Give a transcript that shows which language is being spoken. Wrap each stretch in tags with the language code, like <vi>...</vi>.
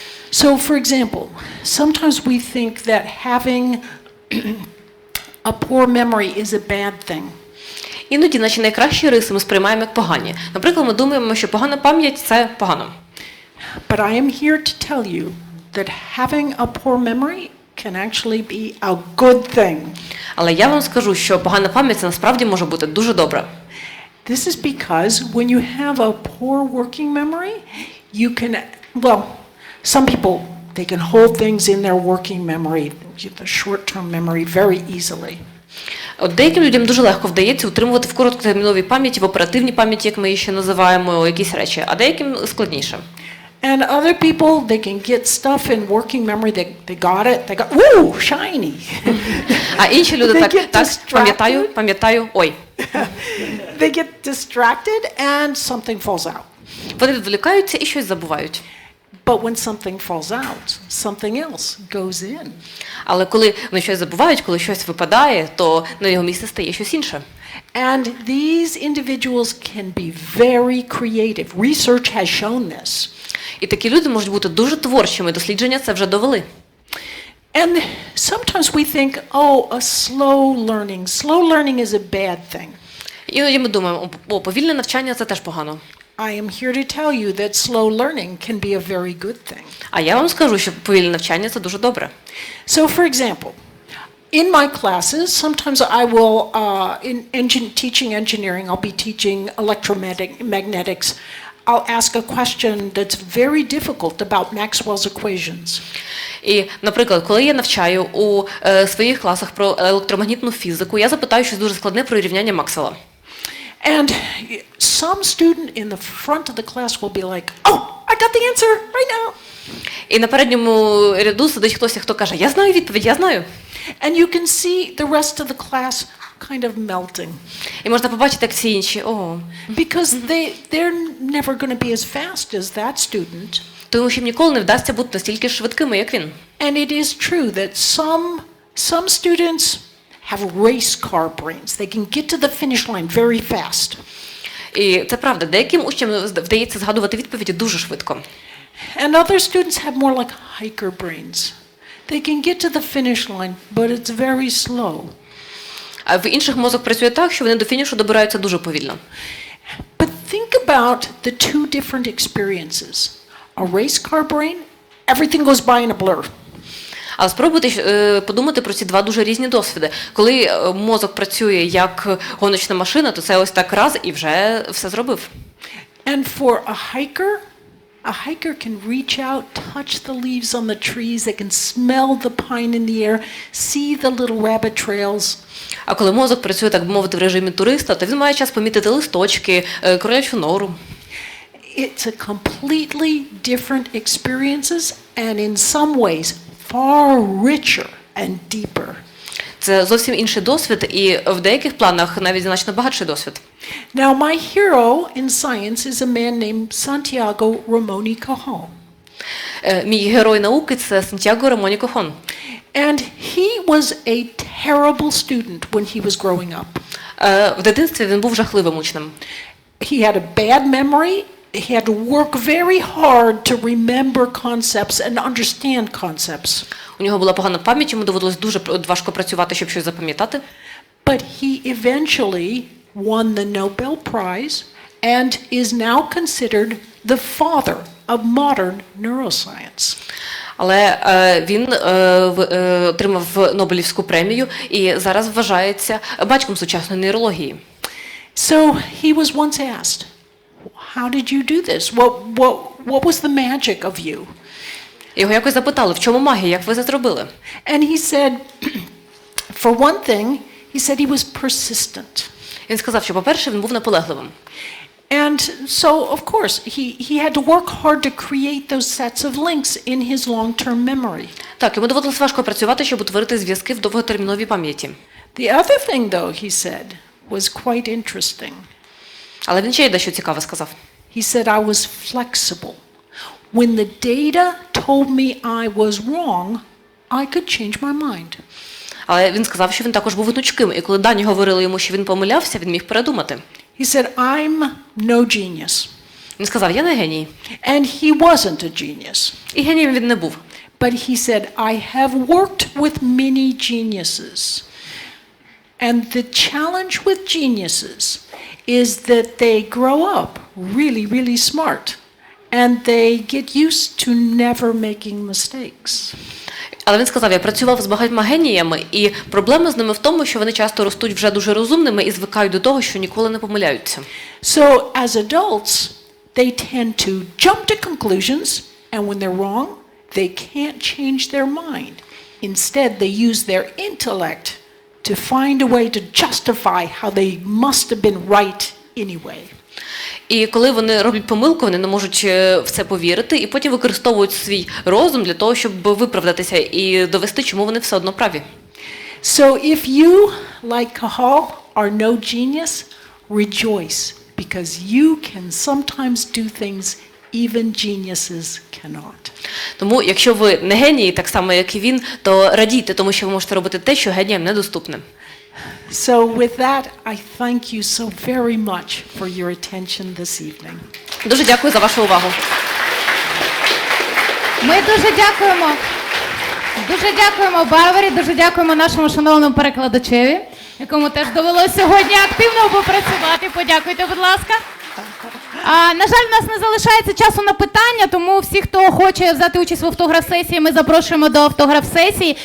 <en>So, for example, sometimes we think that having a poor memory is a bad thing.</en> <uk>Іноді наші найкращі риси ми сприймаємо як погані. Наприклад, ми думаємо, що погана пам'ять – це погано.</uk> <en>But I am here to tell you that having a poor memory can actually be a good thing.</en> <uk>Але я вам скажу, що погана пам'ять – це насправді може бути дуже добре.</uk> <en>This is because when you have a poor working memory, you can, well, some people, they can hold things in their working memory, the short-term memory, very easily.</en> <uk>От деяким людям дуже легко вдається утримувати в короткотерміновій пам'яті, в оперативній пам'яті, як ми її ще називаємо, якісь речі, а деяким складніше.</uk> <en>And other people, they can get stuff in working memory, they got it, they got, woo, shiny.</en> <uk>А інші люди так, пам'ятаю, ой.</uk> <en>They get distracted and something falls out.</en> <uk>Вони відволікаються і щось забувають.</uk> <en>But when something falls out, something else goes in.</en> <uk>Але коли вони щось забувають, коли щось випадає, то на його місце стає щось інше.</uk> <en>And these individuals can be very creative. Research has shown this.</en> <uk>І такі люди можуть бути дуже творчими, дослідження це вже довели.</uk> <en>And sometimes we think, oh, slow learning is a bad thing.</en> <uk>Іноді ми думаємо, о, повільне навчання – це теж погано.</uk> <en>I am here to tell you that slow learning can be a very good thing.</en> <uk>А я вам скажу, що повільне навчання – це дуже добре.</uk> <en>So, for example, in my classes, sometimes I will, teaching engineering, I'll be teaching electromagnetics. I'll ask a question that's very difficult about Maxwell's equations.</en> <uk>І, наприклад, коли я навчаю у своїх класах про електромагнітну фізику, я запитаю щось дуже складне про рівняння Максвелла.</uk> <en>And some student in the front of the class will be like, oh, I got the answer right now.</en> <uk>І на передньому ряду сидить хтось, хто каже, я знаю відповідь, я знаю.</uk> <en>And you can see the rest of the class kind of melting.</en> <uk>І можна побачити, як всі інші, ого.</uk> <en>Because they're never going to be as fast as that student.</en> <uk>Тому що їм ніколи не вдасться бути настільки швидкими, як він.</uk> <en>And it is true that some students have race car brains. They can get to the finish line very fast.</en> <uk>І це правда, деяким учням вдається згадувати відповіді дуже швидко.</uk> <en>And other students have more like hiker brains. They can get to the finish line, but it's very slow.</en> <uk>А в інших мозок працює так, що вони до фінішу добираються дуже повільно.</uk> <en>But think about the two different experiences. A race car brain, everything goes by in a blur.</en> <uk>Але спробуйте подумати про ці два дуже різні досвіди. Коли мозок працює як гоночна машина, то це ось так раз і вже все зробив.</uk> <en>And for a hiker can reach out, touch the leaves on the trees, they can smell the pine in the air, see the little rabbit trails.</en> <uk>А коли мозок працює, так би мовити, в режимі туриста, то він має час помітити листочки, кролячу нору.</uk> <en>It's a completely different experiences and in some ways far richer and deeper.</en> <uk>Це зовсім інший досвід і в деяких планах навіть значно багатший досвід.</uk> <en>Now my hero in science is a man named Santiago Ramon y Cajal.</en> <uk>Мій герой науки – це Сантьяго Рамон y Cajal.</uk> <en>And he was a terrible student when he was growing up.</en> <uk>В дитинстві він був жахливим учнем.</uk> <en>He had a bad memory. He had to work very hard to remember concepts and understand concepts.</en> <uk>У нього була погана пам'ять, йому доводилось дуже важко працювати, щоб щось запам'ятати.</uk> <en>But he eventually won the Nobel Prize and is now considered the father of modern neuroscience.</en> <uk>Але він отримав Нобелівську премію і зараз вважається батьком сучасної нейрології.</uk> <en>So he was once asked, how did you do this? What was the magic of you?</en> <uk>Його якось запитали, в чому магія, як ви це зробили?</uk> <en>And he said, for one thing, he said he was persistent.</en> <uk>Він сказав, що, по-перше, він був наполегливим.</uk> <en>And so, of course, he had to work hard to create those sets of links in his long-term memory.</en> <uk>Так, йому доводилось важко працювати, щоб утворити зв'язки в довготерміновій пам'яті.</uk> <en>The other thing, though, he said, was quite interesting.</en> <uk>Але він ще й дещо цікаве сказав.</uk> <en>He said, I was flexible. When the data told me I was wrong, I could change my mind.</en> <uk>Але він сказав, що він також був гнучким, і коли дані говорили йому, що він помилявся, він міг передумати.</uk> <en>He said, I'm no genius.</en> <uk>Він сказав, я не геній.</uk> <en>And he wasn't a genius.</en> <uk>І генієм він не був.</uk> <en>But he said, I have worked with many geniuses. And the challenge with geniuses is that they grow up really, really smart. And they get used to never making mistakes.</en> <uk>Але він сказав, я працював з багатьма геніями, і проблема з ними в тому, що вони часто ростуть вже дуже розумними і звикають до того, що ніколи не помиляються.</uk> <en>So as adults, they tend to jump to conclusions, and when they're wrong, they can't change their mind. Instead, they use their intellect to find a way to justify how they must have been right anyway.</en> <uk>І коли вони роблять помилку, вони не можуть в це повірити, і потім використовують свій розум для того, щоб виправдатися і довести, чому вони все одно праві.</uk> <en>So if you, like Cajal, are no genius, rejoice, because you can sometimes do things even geniuses cannot.</en> <uk>Тому, якщо ви не генії, так само, як і він, то радійте, тому що ви можете робити те, що геніям недоступне.</uk> <en>So with that, I thank you so very much for your attention this evening.</en> <uk>Дуже дякую за вашу увагу. Ми дуже дякуємо. Дуже дякуємо Барбарі, дуже дякуємо нашому шановному перекладачеві. якому теж довелося сьогодні активно попрацювати. Подякуйте, будь ласка. На жаль, у нас не залишається часу на питання, тому всі, хто хоче взяти участь в автограф-сесії, ми запрошуємо до автограф-сесії.</uk>